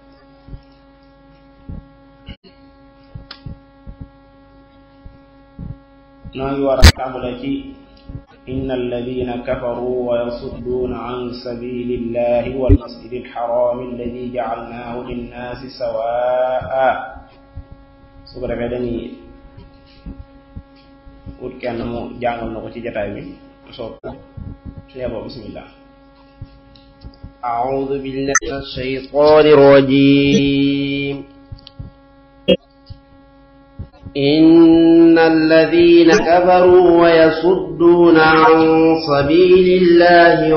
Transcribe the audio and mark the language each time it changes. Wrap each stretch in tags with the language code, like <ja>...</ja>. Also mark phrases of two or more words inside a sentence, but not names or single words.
<wo>noo ngi war a tàmbale ci</wo> <ar>إن الذين كفروا ويصدون عن سبيل الله والمسجد الحرام الذي جعلناه للناس سواء.</ar> <wo>su ko defee dañuy ut kenn mu jàngal na ko ci jataay bi soob su yeboo bismillah.</wo> <ar>أعوذ بالله من الشيطان الرجيم. إن الذين كفروا ويصدون عن سبيل الله</ar>